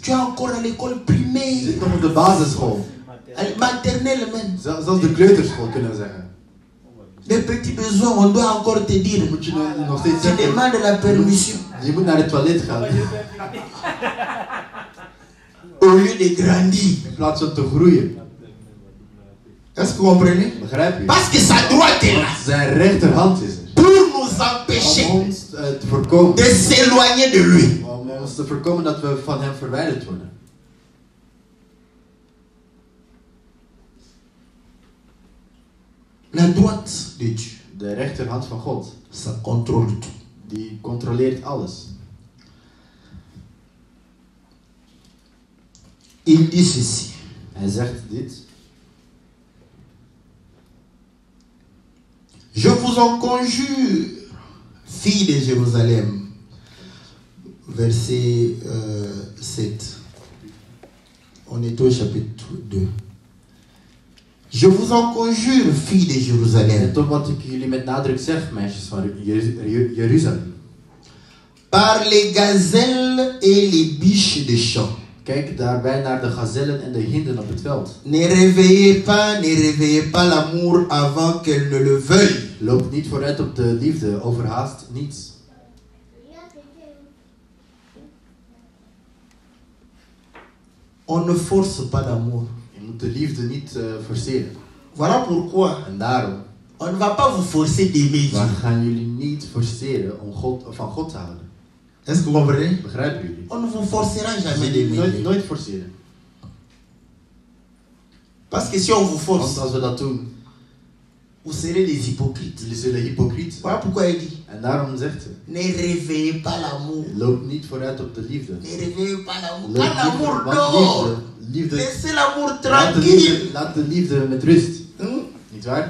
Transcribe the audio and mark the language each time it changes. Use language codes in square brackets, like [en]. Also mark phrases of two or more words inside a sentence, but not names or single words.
[fr] Tu es encore à l'école [nl] Je [fr] primaire, [nl] zit nog op de basisschool. [fr] à la maternelle même. [nl] Zelfs de kleuterschool kunnen we zeggen. [fr] Les petits besoins, on doit encore te dire. [nl] Dan moet je nog steeds [fr] Tu [nl] zeggen. [fr] demandes la permission. [nl] Je moet naar het toilet gaan. [fr] Au lieu de grandir. [nl] In plaats van te groeien. [fr] Est-ce que vous comprenez? [nl] Begrijp je? [fr] Parce que sa droite est là. [nl] Zijn rechterhand is er. [fr] Pour nous empêcher [nl] Om ons te voorkomen. [fr] de s'éloigner de lui. [nl] Om ons te voorkomen dat we van hem verwijderd worden. [fr] La droite de Dieu, [nl] De rechterhand van God, [fr] ça contrôle tout. [nl] die controleert alles. [fr] Il dit ceci. [nl] Hij zegt dit. [fr] Je vous en conjure, filles de Jérusalem. Verset 7. On est au chapitre 2. Je vous en conjure, filles de [nl] En [fr] Jérusalem, [nl] toch wat ik jullie met nadruk zeg, meisjes van Jeruzalem. [fr] par les gazelles et les biches des champs. [nl] Kijk daarbij naar de gazellen en de hinden op het veld. [fr] Ne réveillez pas l'amour avant qu'elle ne le veuille. [nl] Loop niet vooruit op de liefde, overhaast niets. [fr] On ne force pas l'amour. [nl] Je moet de liefde niet forceren. [fr] Voilà pourquoi [nl] En daarom [fr] on ne va pas vous forcer d'aimer Dieu. [nl] gaan jullie niet forceren om van God te houden. [fr] Est-ce que vous comprenez? [nl] Begrijpen jullie? [fr] On ne vous forcera jamais d'aimer Dieu. [nl] Nooit forceren. [fr] Parce que si on vous [nl] Want [fr] force, [nl] als we dat doen, [fr] vous serez des hypocrites. [nl] jullie zullen hypocriet zijn. [fr] Voilà pourquoi il dit, [nl] En daarom zegt hij, [fr] ne réveillez pas l'amour. [nl] loop niet vooruit op de liefde. [fr] Ne réveillez pas l'amour. [nl] Loop [fr] Quand l'amour [nl] niet, [fr] dort, [nl] want liefde, [fr] laissez l'amour [nl] liefde, [fr] tranquille. [nl] laat de liefde met rust. Niet waar?